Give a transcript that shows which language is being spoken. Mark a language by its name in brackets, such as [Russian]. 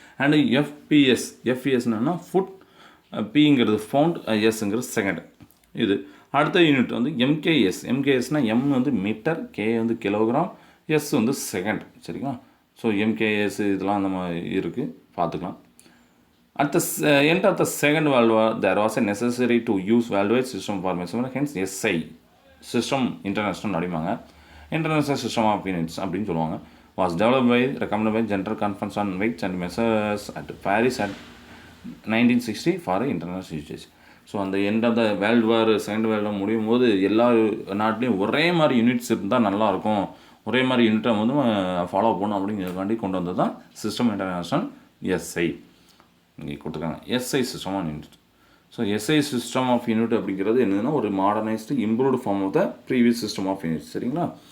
[English] And எஃப்பிஎஸ்னா foot, பிங்கிறது pound, எஸ்ங்கிறது செகண்ட். [Tamil] இது அடுத்த யூனிட் வந்து எம்கேஎஸ்னால் எம் வந்து மீட்டர், கே வந்து கிலோகிராம், எஸ் வந்து செகண்ட். சரிங்களா? ஸோ எம்கேஎஸ் இதெல்லாம் அந்த மாதிரி இருக்குது, பார்த்துக்கலாம். [English] At the end of the Second World War, there was a necessary to use worldwide system for measurement. Hence, SI system international [Tamil] அப்படிம்பாங்க. [English] International System of Units [Tamil] அப்படின்னு சொல்லுவாங்க. [English] Was developed by recommended by General Conference on Weights and Measures at Paris at 1960 for international usage. [Tamil] So அந்த [English] end of the world war, [Tamil] second world war முடியும் போது எல்லா நாட்டிலையும் ஒரே மாதிரி யூனிட்ஸ் இருந்தால் நல்லாயிருக்கும், ஒரே மாதிரி யூனிட்டை வந்து ஃபாலோ பண்ணணும் அப்படிங்கிறதுக்காண்டி கொண்டு வந்தது தான் சிஸ்டம் இன்டர்நேஷ்னல் எஸ்ஐ. இங்கே கொடுத்துருக்காங்க [English] SI system of unit. So SI system of unit [Tamil] அப்படிங்கிறது என்னதுன்னா ஒரு [English] Modernized improved form of the previous system of unit. [Tamil] சரிங்களா?